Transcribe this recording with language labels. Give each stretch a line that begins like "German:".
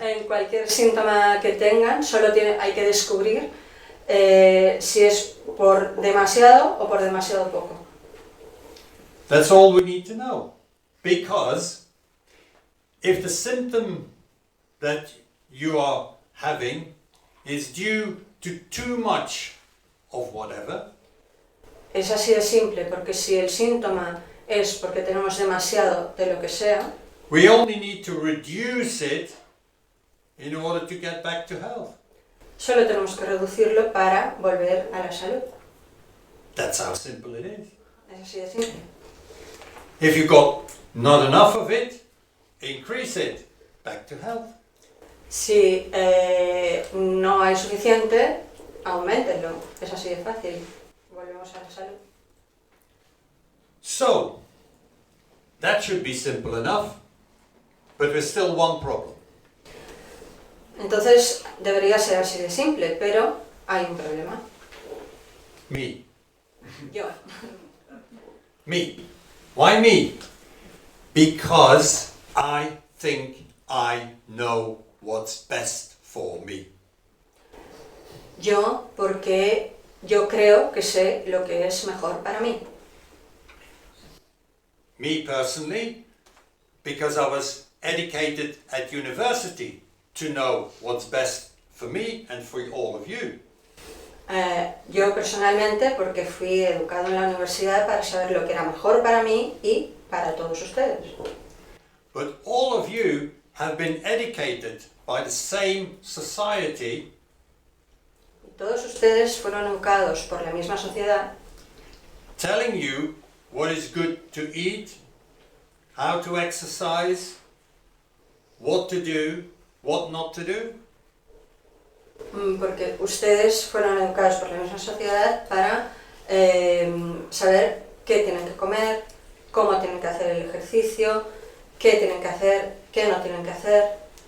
Spanish: en cualquier síntoma que tengan, solo hay que descubrir si es por demasiado o por demasiado poco.
English: That's all we need to know. Because if the symptom that you are having is due to too much of whatever,
Spanish: Es así de simple, porque si el síntoma es porque tenemos demasiado de lo que sea,
English: we only need to reduce it in order to get back to health.
Spanish: solo tenemos que reducirlo para volver a la salud.
English: That's how simple it is.
Spanish: Es así de simple.
English: If you got not enough of it, increase it, back to health.
Spanish: Si no hay suficiente, auméntenlo. Es así de fácil. Volvemos a la salud.
English: So, that should be simple enough, but there's still one problem.
Spanish: Entonces debería ser así de simple, pero hay un problema.
English: Me.
Spanish: Yo.
English: Me. Why me? Because I think I know what's best for me.
Spanish: Yo, porque yo creo que sé lo que es mejor para mí.
English: Me personally, because I was educated at university to know what's best for me and for all of you.
Spanish: Yo personalmente, porque fui educado en la universidad para saber lo que era mejor para mí y para todos ustedes.
English: But all of you have been educated by the same society
Spanish: Y todos ustedes fueron educados por la misma sociedad,
English: telling you what is good to eat, how to exercise, what to do, what not to do.
Spanish: porque ustedes fueron educados por la misma sociedad para saber qué tienen que comer, cómo tienen que hacer el ejercicio, qué tienen que hacer, qué no tienen que hacer.